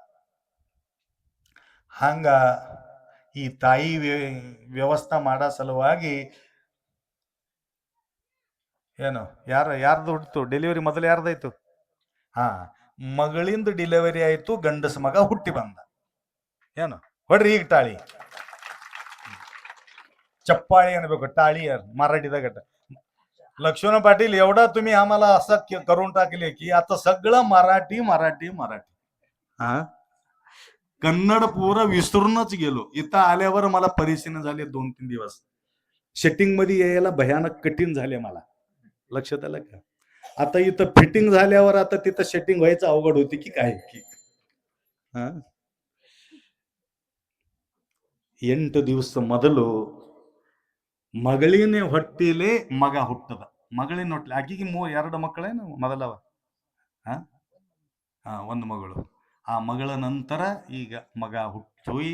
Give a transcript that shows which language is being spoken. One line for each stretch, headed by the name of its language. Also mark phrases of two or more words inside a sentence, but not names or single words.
Kannada: ಹಂಗ ಈ ತಾಯಿ ವ್ಯವಸ್ಥೆ ಮಾಡೋ ಸಲುವಾಗಿ ಏನು ಯಾರ್ದು ಹುಟ್ಟಿತು ಡೆಲಿವರಿ? ಮೊದಲು ಯಾರ್ದಾಯ್ತು? ಮಗಳಿಂದ ಡೆಲಿವರಿ ಆಯ್ತು, ಗಂಡಸ ಮಗ ಹುಟ್ಟಿ ಬಂದ. ಏನು ಹೊಡ್ರಿ ಈಗ ತಾಳಿ ಚಪ್ಪಾಳಿ ಅನಬೇಕು,
Marathi: टाळी मराठीचा गट. लक्ष्मण पाटील एवढा तुम्ही आम्हाला असं करून टाकले की आता सगळं मराठी मराठी मराठी. कन्नड पुरा विसरूनच गेलो. इथं आल्यावर मला परिचय झाले 2-3 दिवस. सेटिंग मध्ये यायला भयानक कठीण झाले मला. लक्षात आलं का? आता इथं फिटिंग झाल्यावर आता तिथं सेटिंग व्हायचं अवघड होती की काय की.
Kannada: 8 ದಿವಸ ಮೊದಲು ಮಗಳಿನ ಹೊಟ್ಟಿಲೆ ಮಗ ಹುಟ್ಟದ. ಮಗಳಿನ ಹೊಟ್ಟಲೆ ಆಕಿಗೆ 2 ಮಕ್ಕಳೇನು ಮೊದಲವ? ಒಂದು ಮಗಳು. ಆ ಮಗಳ ನಂತರ ಈಗ ಮಗ ಹುಟ್ಟೋಯಿ.